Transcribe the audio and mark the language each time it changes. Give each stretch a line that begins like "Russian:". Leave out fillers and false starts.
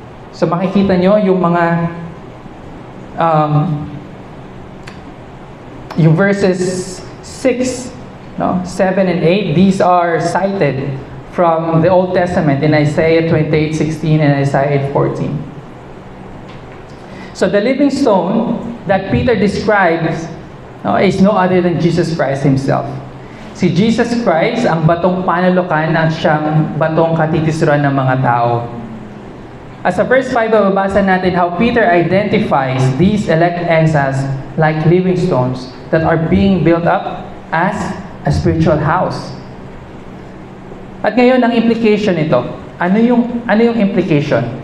Filipino: So makikita nyo yung mga yung
English: verses 6, 7 and 8, these are cited from the Old Testament in Isaiah 28:16 and Isaiah 8:14. So the living stone that Peter describes is no other than Jesus Christ himself.
Filipino: Si Jesus Christ ang batong panulukan at siyang batong katitisuran ng mga tao.
English: As sa verse 5,
Filipino: babasa natin
English: how Peter identifies these elect exiles like living stones that are being built up as a spiritual house.
Filipino: At ngayon, ang implication nito, ano yung implication?